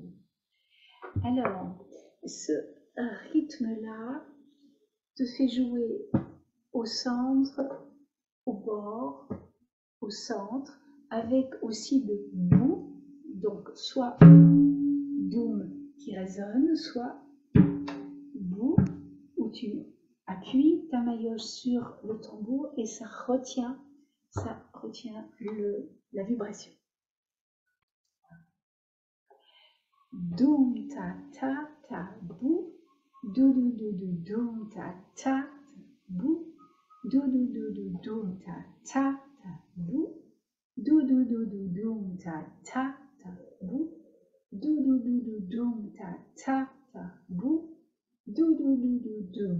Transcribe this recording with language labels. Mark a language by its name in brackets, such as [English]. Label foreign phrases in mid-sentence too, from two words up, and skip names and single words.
[French] Alors, ce rythme-là te fait jouer au centre, au bord, au centre, avec aussi le bout, donc soit doum qui résonne, soit bout où tu appuies ta maillotche sur le tambour et ça retient la vibration. doum ta ta ta bou, dou dou dou dou doum ta ta ta bou, dou dou dou dou doum ta ta ta bou, dou dou dou dou doum ta ta ta bou, dou dou dou dou doum ta ta ta bou, dou dou dou dou doum.